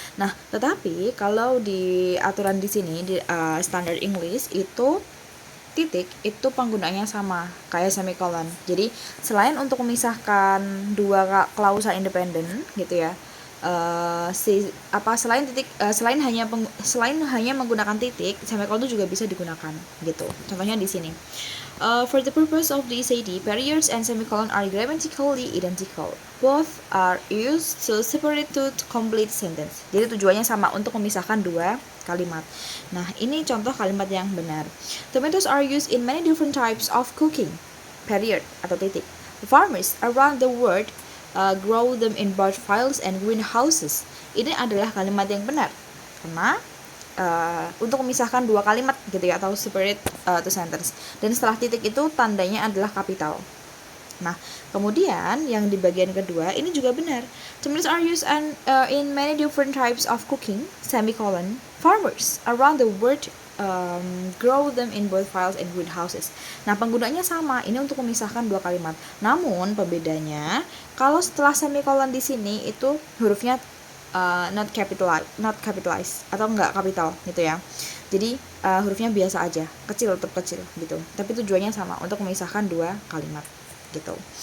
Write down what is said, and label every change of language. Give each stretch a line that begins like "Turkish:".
Indonesian: Nah, tetapi kalau di aturan di sini di standard English itu titik itu penggunaannya sama kayak semicolon. Jadi selain untuk memisahkan dua klausa independen gitu ya, selain hanya menggunakan titik, semicolon itu juga bisa digunakan gitu. Contohnya di sini.
English: For the purpose of the SAT, periods and semicolon are grammatically identical. Both are used to separate two complete sentence.
Indonesian: Jadi tujuannya sama untuk memisahkan dua kalimat. Nah, ini contoh kalimat yang benar.
English: Tomatoes are used in many different types of cooking. Period
Indonesian: atau titik.
English: The farmers around the world grow them in bird fields and greenhouses.
Indonesian: Ini adalah kalimat yang benar karena untuk memisahkan dua kalimat gitu ya, atau
English: separate two sentence.
Indonesian: Dan setelah titik itu tandanya adalah kapital. Nah, kemudian yang di bagian kedua ini juga benar.
English: Tomatoes are used in many different types of cooking, semicolon. Farmers around the world grow them in both fields and greenhouses.
Indonesian: Nah, penggunanya sama, ini untuk memisahkan dua kalimat. Namun pembedanya, kalau setelah semicolon di sini itu hurufnya
English: not capitalized
Indonesian: atau enggak kapital gitu ya. Jadi hurufnya biasa aja, tetap kecil gitu. Tapi tujuannya sama, untuk memisahkan dua kalimat gitu.